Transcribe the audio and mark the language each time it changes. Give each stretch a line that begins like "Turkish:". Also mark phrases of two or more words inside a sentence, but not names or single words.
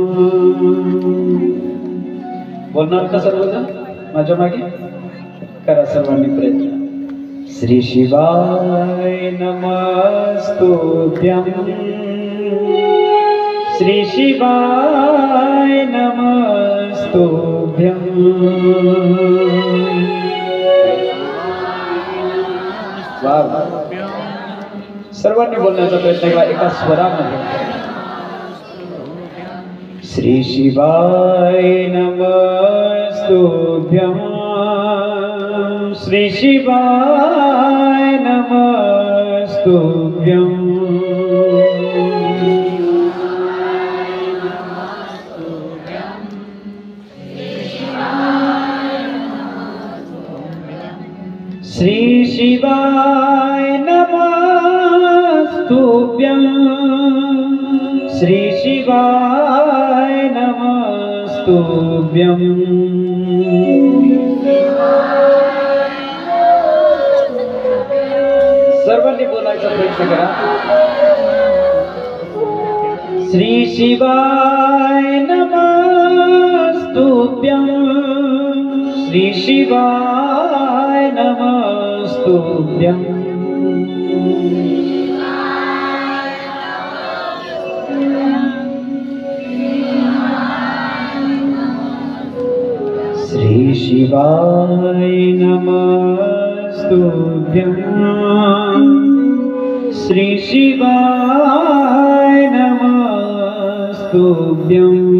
Marathi: बोलणार का सर्वजण माझ्या मागे? करा सर्वांनी प्रयत्न।
Sanskrit: श्री शिवाय नमस्तुभ्यं श्री शिवाय नमस्तुभ्यं।
Marathi: सर्वांनी बोलण्याचा प्रयत्न केला एका स्वरामध्ये।
Sanskrit: श्री शिवाय नमस्तुभ्यं श्री शिवाय नमस्तुभ्यं। श्री शिवाय नमस्तुभ्यं श्री शिवाय नमस्तुभ्यं।
Marathi: सर्वांनी बोलायचा प्रयत्न करा।
Sanskrit: श्री शिवाय नमस्तुभ्यं श्री शिवाय नमस्तुभ्यं। श्री शिवाय नमस्तुभ्यं श्री शिवाय नमस्तुभ्यं।